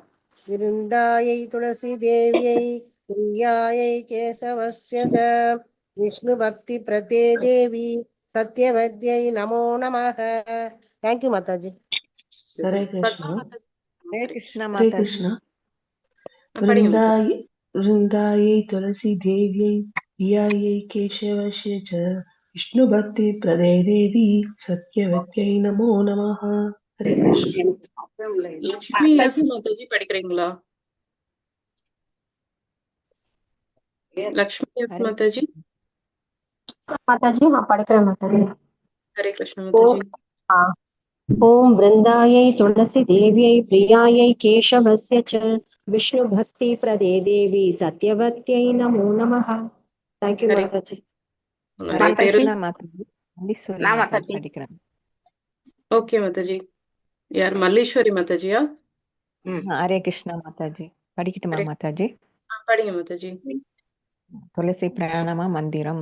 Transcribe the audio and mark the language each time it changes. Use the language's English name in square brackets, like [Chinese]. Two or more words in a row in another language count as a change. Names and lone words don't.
[Sanskrit] वृन्दायै तुलसी देव्यै प्रियायै केशवस्य च विष्णु भक्ति प्रदे देवि सत्यवत्यै नमो नमः. [English] thank you [Tamil] மாதாஜி. ஹரே பத்மா கிருஷ்ணா. மாதாஜி. ஹரே கிருஷ்ணா ஹரே மாதாஜி. கிருஷ்ணா. படிங்க மாதாஜி. [Sanskrit] वृन्दायै तुलसी देव्यै प्रियायै केशवस्य च विष्णुभक्ति प्रदे देवी सत्यवत्यै नमो नमः. हरे कृष्ण. [Tamil] லக்ஷ்மி எஸ் மாதாஜி படிக்கிறீங்களா? லக்ஷ்மி எஸ் மாதாஜி. माताजी। हाँ படிக்கிறேன் माताजी। ஹரே கிருஷ்ண மாதாஜி. [Sanskrit] ओम वृंदायै तुलसी देव्यै प्रियायै केशवस्य च विष्णु भक्ति प्रदे देवी सत्यवत्यै नमो नमः। [English] thank you [Tamil] ஹரே माताजी। நிறைய பேரு. படிக்கிறேன். ஓகே மாதாஜி. யார்? மல்லீஸ்வரி மாதாஜியா? ஹரே கிருஷ்ணா மாதாஜி. படிக்கட்டுமா ஹரே. மாதாஜி? படிங்க மாதாஜி. துளசி பிரணாம மந்திரம்.